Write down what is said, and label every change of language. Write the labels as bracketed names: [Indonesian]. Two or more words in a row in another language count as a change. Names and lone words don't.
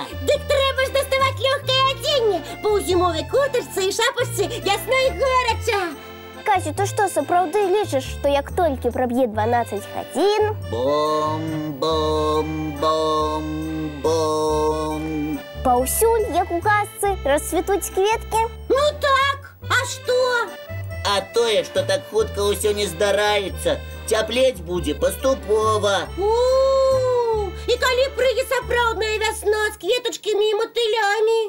[Ukrainian] Так треба ж доставати легке одіння, бо у зимовій курточці і шапочці ясно і горячо. Катю, ти що, сапраўды лічиш, що як тільки проб'є 12 годин... Бом-бом-бом-бом. [Belarusian] Паўсюль, як у казцы, расцвітуць кветкі? [Russian] Ну так, а что? [Belarusian] А тое, што так хутка ўсё не здараецца, цяплець будзе паступова. І калі прыйдзе сапраўдная вясна з кветачкамі і матыламі?